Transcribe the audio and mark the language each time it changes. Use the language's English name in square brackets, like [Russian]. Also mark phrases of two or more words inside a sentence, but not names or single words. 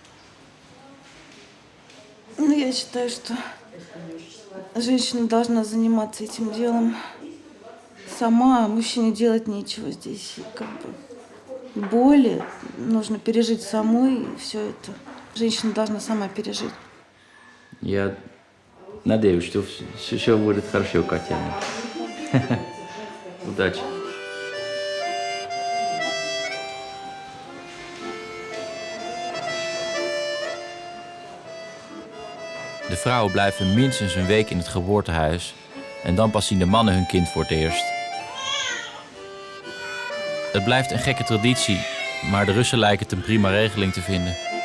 [Russian] Ну, я считаю, что женщина должна заниматься этим делом сама, а мужчине делать нечего здесь. И как бы боли нужно пережить самой, и все это женщина должна сама пережить. Я надеюсь, что все будет хорошо, Катя. Удачи. [Dutch] De vrouwen blijven minstens een week in het geboortehuis en dan pas zien de mannen hun kind voor het eerst. Het blijft een gekke traditie, maar de Russen lijken het een prima regeling te vinden.